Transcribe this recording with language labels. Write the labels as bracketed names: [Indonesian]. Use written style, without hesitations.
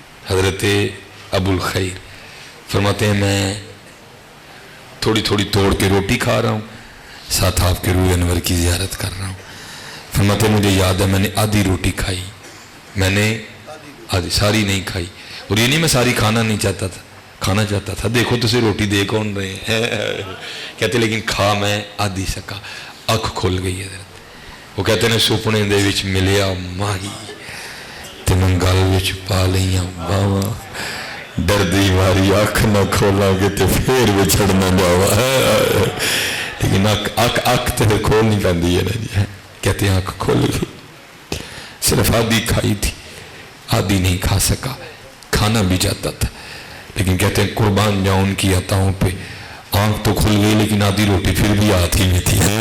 [Urdu] حضرت ابو الخیر فرماتے ہیں میں تھوڑی تھوڑی توڑ کے روٹی کھا رہا ہوں, ساتھ آپ کے روح انور کی زیارت کر رہا ہوں. فرماتے ہیں مجھے یاد ہے میں نے آدھی روٹی کھائی, میں نے آدھی, ساری نہیں کھائی. اور یہ نہیں میں ساری کھانا نہیں چاہتا تھا, کھانا چاہتا تھا. دیکھو تجھے روٹی دے کون رہے ہیں, کہتے لیکن کھا میں آدھی سکا. اکھ کھل گئی ہے. [Punjabi] وہ کہتے ہیں سپنے دے وچ ملیا ماہی تے میں گل وچ پا لیاں باواں, ڈردی ماری اکھ نہ کھولاں گے تے پھر وچھڑنا جاوا. لیکن اکھ تے کھول نہیں پاندی ہے نا جی. [Urdu] کہتے ہیں اکھ کھول گئی, صرف آدھی کھائی تھی, آدھی نہیں کھا سکا. کھانا بھی جاتا تھا لیکن کہتے ہیں قربان جاؤں ان کی عطاؤں پہ, آنکھ تو کھل گئی لیکن آدھی روٹی پھر بھی ہاتھ ہی میں تھی.